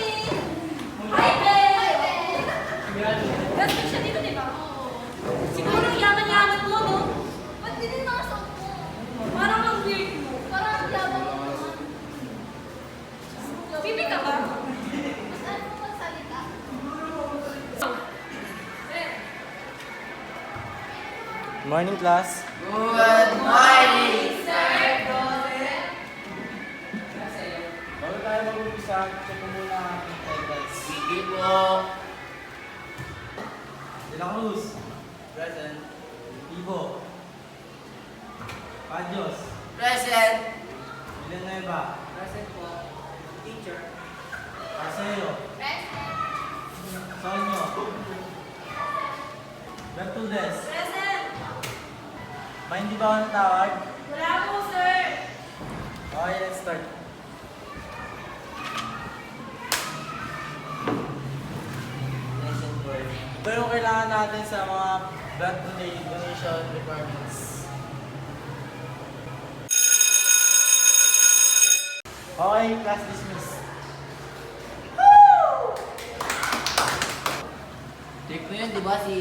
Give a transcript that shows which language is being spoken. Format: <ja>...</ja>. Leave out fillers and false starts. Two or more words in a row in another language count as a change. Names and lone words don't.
<en>Hi, babe!</en> <tl>Gasto siya dito, di ba? Siguro yaman-yaman mo, no? Ba't din nakasok mo? Parang ang weird mo. Parang ang yabang mo naman. Bibi ka ba? Mas ano mo magsalita?</tl> <en>Good morning, class. Good morning, sir!</en> <tl>Bago tayo mag-umpisa, check ko muna ang attendance. Sige po. De La Cruz. Present. Ivo. Padios. Present. Villanueva. Present po. Teacher. Arceo. Sonyo. Bertudez. Present! May hindi ba ako natawag? Wala po, sir!</tl> <en>Okay, let's start. Lesson 4.</en> <tl>Ito yung kailangan natin sa mga</tl> <en>blood donation requirements. Okay, class dismissed.</en> <tl>Trip mo yun, di ba? Si...</tl>